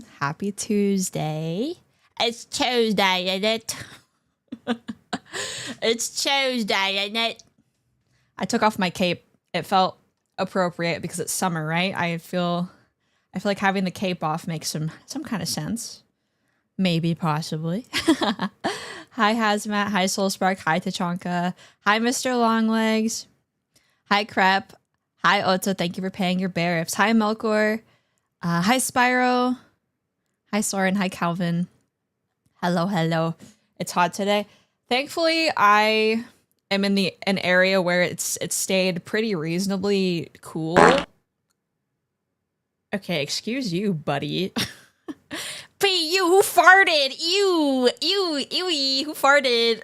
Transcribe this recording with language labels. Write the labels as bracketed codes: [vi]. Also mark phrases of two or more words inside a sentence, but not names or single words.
[en] Happy Tuesday. It's Tuesday, isn't it? It's Tuesday, isn't it? I took off my cape. It felt appropriate because it's summer, right? I feel like having the cape off makes some kind of sense. Maybe, possibly. Hi, Hazmat. Hi, Soulspark. Hi, Tachanka. Hi, Mr. Longlegs. Hi, Crep. Hi, Otto. Thank you for paying your bear ifs. Hi, Melkor. Hi, Spyro. Hi, Soren. Hi, Calvin. Hello, hello. It's hot today. Thankfully, I am in an area where it's stayed pretty reasonably cool. Okay, excuse you, buddy. P, you who farted? Ew, who farted?